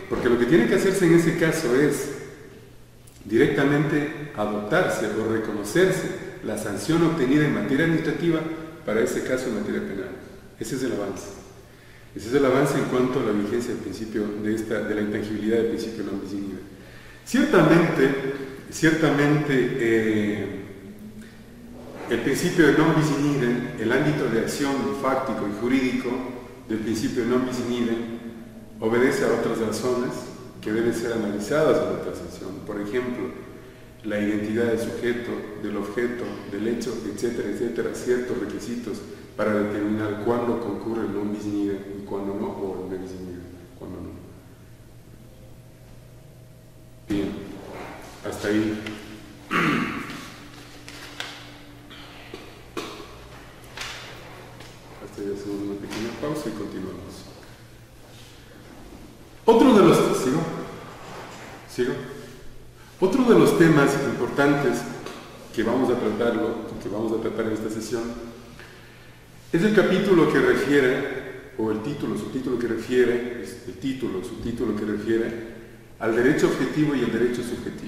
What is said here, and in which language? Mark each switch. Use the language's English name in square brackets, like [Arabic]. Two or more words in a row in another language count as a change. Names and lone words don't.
[Spanish] Porque lo que tiene que hacerse en ese caso es directamente adoptarse o reconocerse la sanción obtenida en materia administrativa para ese caso en materia penal. Ese es el avance. Ese es el avance en cuanto a la vigencia del principio de la intangibilidad del principio [Latin] non bis in idem. [Spanish] Ciertamente, ciertamente el principio de [Latin] non bis in idem, [Spanish] el ámbito de acción fáctico y jurídico del principio de [Latin] non bis in idem, [Spanish] obedece a otras razones que deben ser analizadas en la transacción. Por ejemplo, la identidad del sujeto, del objeto, del hecho, etcétera, etcétera, ciertos requisitos para determinar cuándo concurre el [Latin] non bis in idem [Spanish] y cuándo no, o el [Latin] non bis in idem, [Spanish] cuándo no. Bien, hasta ahí. Hasta ahí hacemos una pequeña pausa y continuamos. Otro de los temas importantes que vamos a tratar en esta sesión, es el capítulo que refiere, o el título, subtítulo que refiere, subtítulo que refiere al derecho objetivo y el derecho subjetivo.